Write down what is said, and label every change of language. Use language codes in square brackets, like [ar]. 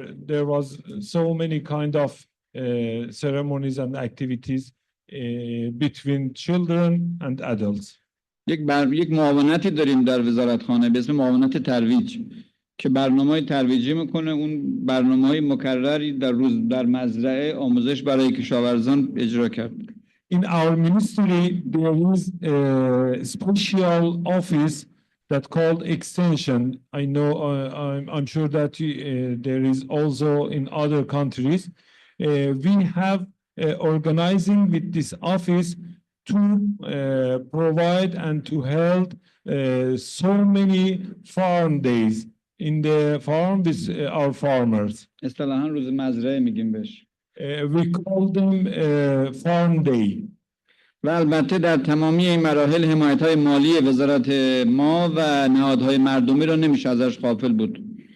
[en] There was so many kind of ceremonies and activities between children and adults. [fa] یک معاونتی داریم در وزارتخانه به اسم معاونت ترویج که برنامه‌های ترویجی میکنه. اون برنامه‌های مکرری در مزرعه آموزش برای کشاورزان اجرا کرد. [en] In our ministry, there is a special office that called extension. I know, I'm sure that there is also in other countries. We have organizing with this office to provide and to hold so many farm days in the farm with our farmers. [fa] اصطلاحاً روز مزرعه میگیم بهش. [en] We call them farm day. [fa] و البته در تمامی این مراحل حمایت‌های مالی وزارت ما و نهادهای مردمی را نمیشه ازش غافل بود.